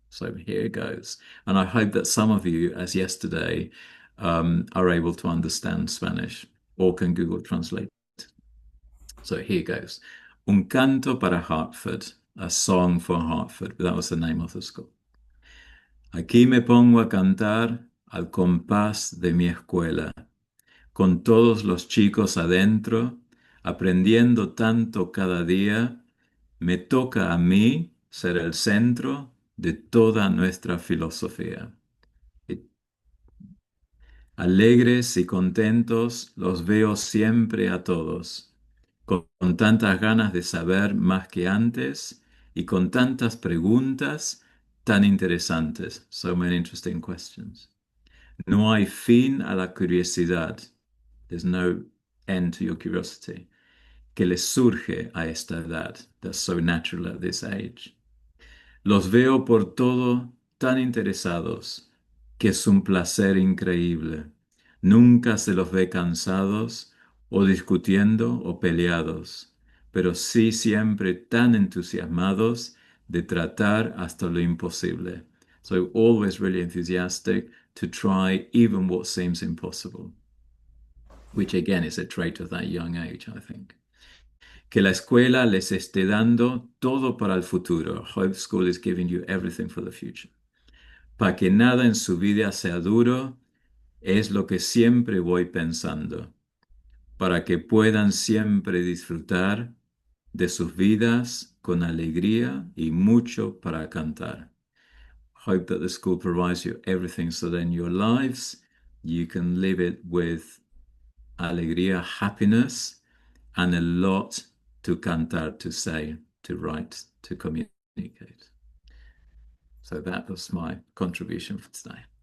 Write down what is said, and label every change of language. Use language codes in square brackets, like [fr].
[en] So here it goes. And I hope that some of you, as yesterday, are able to understand Spanish or can Google Translate. So here goes. [es] Un canto para Hartford, [en] a song for Hartford. That was the name of the school. [es] Aquí me pongo a cantar al compás de mi escuela, con todos los chicos adentro, aprendiendo tanto cada día, me toca a mí ser el centro de toda nuestra filosofía. Alegres y contentos los veo siempre a todos, con tantas ganas de saber más que antes y con tantas preguntas tan interesantes. [en] So many interesting questions. [es] No hay fin a la curiosidad. [en] There's no end to your curiosity. [es] Que les surge a esta edad. [en] That's so natural at this age. [es] Los veo por todo tan interesados que es un placer increíble. Nunca se los ve cansados o discutiendo o peleados, pero sí siempre tan entusiasmados de tratar hasta lo imposible. [en] So always really enthusiastic to try even what seems impossible, which again is a trait of that young age, I think. [es] Que la escuela les esté dando todo para el futuro. [en] Hope school is giving you everything for the future. [es] Para que nada en su vida sea duro, es lo que siempre voy pensando. Para que puedan siempre disfrutar de sus vidas con alegría y mucho para cantar. [en] Hope that the school provides you everything so that in your lives you can live it with alegría, happiness, and a lot to cantar, to say, to write, to communicate. So that was my contribution for today.